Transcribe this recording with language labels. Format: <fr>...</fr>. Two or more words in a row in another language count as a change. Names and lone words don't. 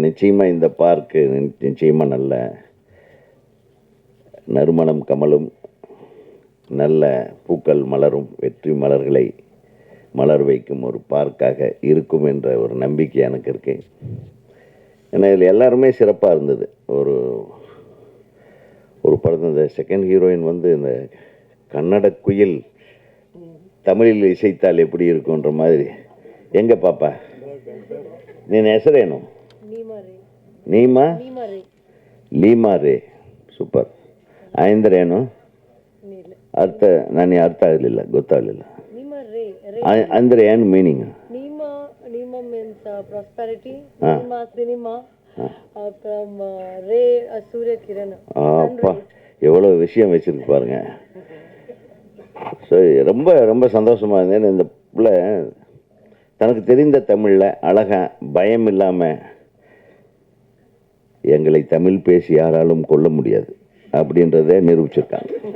<ta>நிச்சயமாக இந்த பார்க்கு நிச்சயமாக நல்ல நறுமணம் கமலும் நல்ல பூக்கள் மலரும் வெற்றி மலர்களை மலர் வைக்கும் ஒரு பார்க்காக இருக்கும் என்ற ஒரு நம்பிக்கை எனக்கு இருக்கு. ஏன்னா இதில் எல்லாருமே சிறப்பாக இருந்தது. ஒரு படத்தில் இந்த</ta> <en>second heroine</en> <ta>வந்து இந்த கன்னட குயில் தமிழில் இசைத்தால் எப்படி இருக்குன்ற மாதிரி. எங்க பாப்பா</ta> <kn>ನೀನು ಹೆಸರೇನು? ನೀಮಾ ಲೀಮಾ ರೇ. ಸೂಪರ್. ಅಂದ್ರೇನು ಅರ್ಥ? ನನಗೆ ಅರ್ಥ ಆಗಲಿಲ್ಲ, ಗೊತ್ತಾಗಲಿಲ್ಲ. ಅಂದ್ರೆ ಏನು ಮೀನಿಂಗ್?</kn> <en>Nima means prosperity. Nima cinema. From Ray Surya Kiran.</en> <ta>அப்பா எவ்வளோ விஷயம் வச்சிருக்கு பாருங்க. ஸோ ரொம்ப ரொம்ப சந்தோஷமாக இருந்தேன். இந்த பிள்ளை தனக்கு தெரிந்த தமிழில் அழகா பயம் இல்லாமல் எங்களை தமிழ் பேசி யாராலும் கொள்ள முடியாது அப்படின்றத நிரூபிச்சிருக்காங்க.</ta>